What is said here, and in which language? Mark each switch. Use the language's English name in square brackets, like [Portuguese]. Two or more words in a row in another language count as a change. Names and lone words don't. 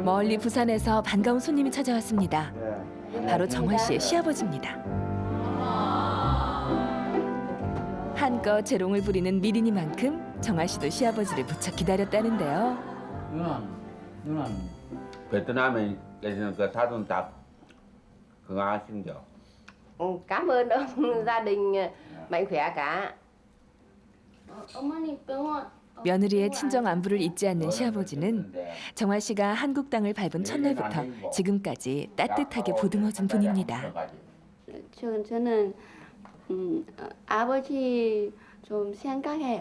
[Korean] 멀리 부산에서 반가운 손님이 찾아왔습니다. 바로 정화 씨의 시아버지입니다. 한껏 재롱을 부리는 미린이만큼 정화 씨도 시아버지를 무척 기다렸다는데요. 누나는 베트남에 계시는 그 사돈 다 건강하신죠? [Vietnamese] Cảm ơn ông, gia đình mạnh khỏe cả. [Korean] 어머니 병원. 며느리의 친정 안부를 잊지 않는 시아버지는 정화 씨가 한국 땅을 밟은 첫날부터 지금까지 따뜻하게 보듬어준 분입니다. 저는 아버지 좀 생각해요.